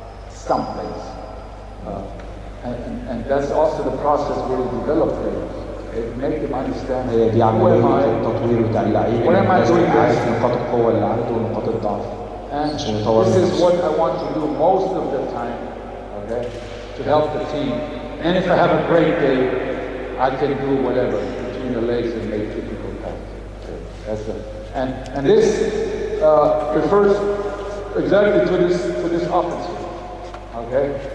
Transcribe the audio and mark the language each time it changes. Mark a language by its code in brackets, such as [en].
[en] Some players. And that's also the process where you develop players. Make them understand [ar] دي عملية التطوير بتاع اللعيب. لازم يعرف نقاط القوة اللي عنده ونقاط الضعف. عشان يطور نفسه. [en] This is what I want to do most of the time, okay, to help the team. And if I have a great day, I can do whatever between the legs and make difficult passes. And this refers exactly to this offensive, okay?